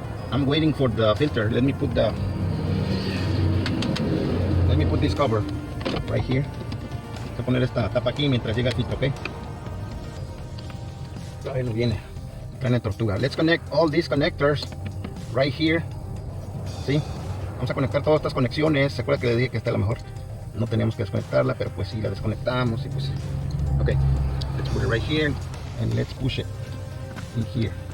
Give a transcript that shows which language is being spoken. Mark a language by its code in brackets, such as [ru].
[en] I'm waiting for the filter. Let me put this cover right here. [es] Voy a poner esta tapa aquí mientras llega el filtro, ¿ok? Todavía no viene. Traen tortuga. [en] Let's connect all these connectors right here. [es] ¿Sí? Vamos a conectar todas estas conexiones. ¿Se acuerda que le dije que esta a lo mejor no teníamos que desconectarla? Pero pues sí, la desconectamos y pues... Ok. [en] Let's put it right here and let's push it in here.